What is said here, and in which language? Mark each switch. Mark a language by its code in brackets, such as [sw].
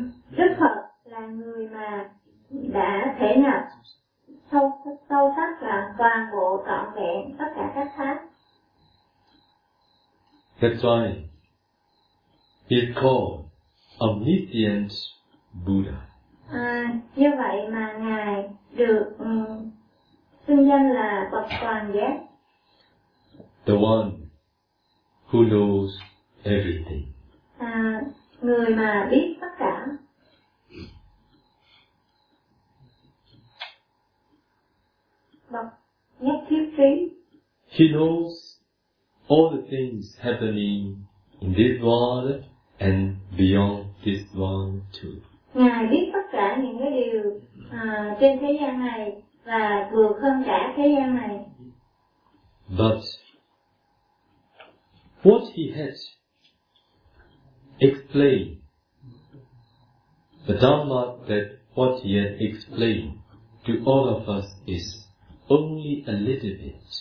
[vi] Đức Phật là người mà đã thể nhập sâu sắc là toàn bộ trọn vẹn tất cả các pháp. [en] That's why he's called omniscient Buddha. [vi] Như vậy mà ngài được xưng danh là bậc toàn giác. [en] The one who knows everything. [vi] Người mà biết tất cả. Bậc nhất thiết trí. [en] He knows all the things happening in this world and beyond this world too. [vi] Ngài biết tất cả những cái điều trên thế gian này và vượt hơn cả thế gian này. [en] But what he has explained, the Dhamma that what he has explained to all of us is only a little bit.